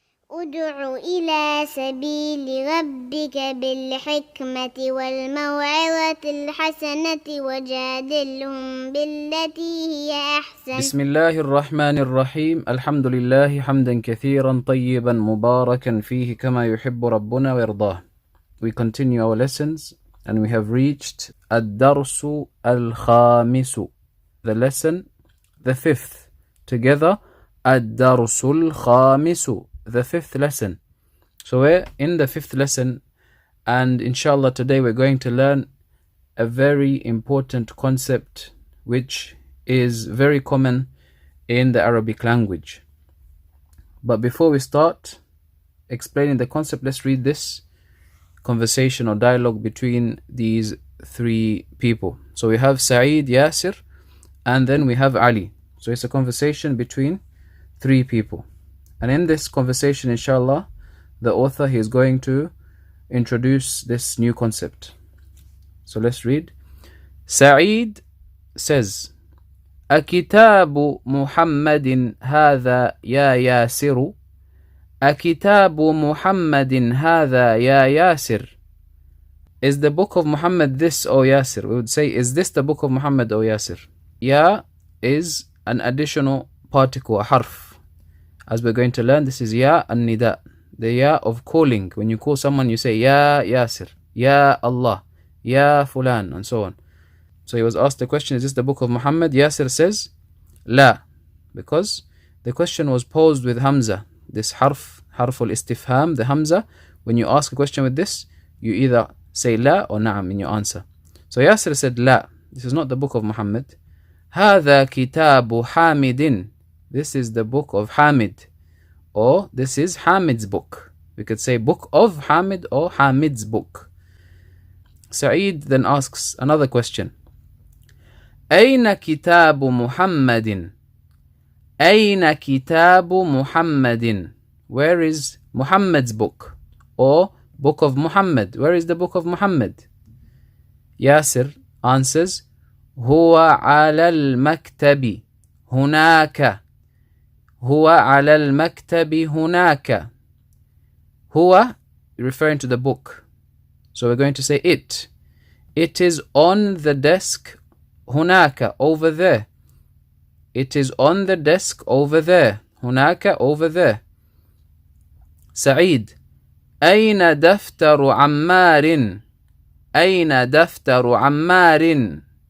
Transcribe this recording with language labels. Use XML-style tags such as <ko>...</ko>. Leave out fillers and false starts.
<ar>ادع إلى سبيل ربك بالحكمة والموعظة الحسنة وجادلهم بالتي هي أحسن. بسم الله الرحمن الرحيم. الحمد لله حمدا كثيرا طيبا مباركا فيه كما يحب ربنا ويرضاه.</ar> <en>We continue our lessons and we have reached</en> <ar>الدرس الخامس,</ar> <en>the lesson, the fifth. Together,</en> <ar>الدرس الخامس,</ar> <en>the fifth lesson. So we're in the fifth lesson, and inshallah today we're going to learn a very important concept which is very common in the Arabic language. But before we start explaining the concept, let's read this conversation or dialogue between these three people. So we have Sa'id, Yasir, and then we have Ali. So it's a conversation between three people. And in this conversation, inshallah, the author is going to introduce this new concept. So let's read. Sa'id says,</en> <ar>أكتاب محمد هذا يا ياسر أكتاب محمد هذا يا ياسر.</ar> <en>Is the book of Muhammad this, O Yasir? We would say, is this the book of Muhammad, O Yasir? Ya is an additional particle, a harf. As we're going to learn, this is Ya an-Nida, the Ya of calling. When you call someone, you say Ya Yasir, Ya Allah, Ya Fulan, and so on. So he was asked the question, is this the book of Muhammad? Yasir says, La, because the question was posed with Hamza, this harful istifham, the Hamza. When you ask a question with this, you either say La or Na'am in your answer. So Yasir said, La, this is not the book of Muhammad.</en> <ar>هذا كتاب حامد.</ar> <en>This is the book of Hamid, or this is Hamid's book. We could say book of Hamid or Hamid's book. Sa'id then asks another question.</en> <ar>أين كتاب محمد أين كتاب محمد.</ar> <en>Where is Muhammad's book, or book of Muhammad? Where is the book of Muhammad? Yasir answers,</en> <ar>هو على المكتب هناك هو على المكتب هناك.</ar> <en>هو referring to the book, so we're going to say it. It is on the desk هناك, over there. It is on the desk over there. هناك, over there.</en> <ar>سعيد أين دفتر عمار أين دفتر عمار.</ar>